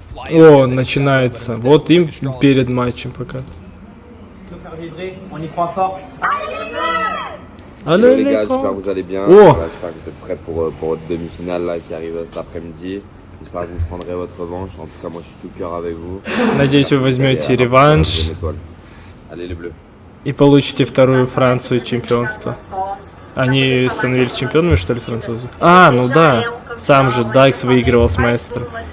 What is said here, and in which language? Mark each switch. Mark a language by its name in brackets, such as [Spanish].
[Russian] О, начинается. Вот им перед матчем пока. [French] Hello les gars, j'espère que vous allez bien. J'espère que vous êtes prêts pour votre demi-finale là, qui arrive cet après-midi. J'espère que vous prendrez votre revanche. En tout cas, moi je suis tout cœur avec vous. [Russian] Надеюсь, вы возьмете реванш и получите вторую Францию чемпионство. Они становились чемпионами, что ли, французы? А, ну да. Сам же Дайкс выигрывал с Маэстро.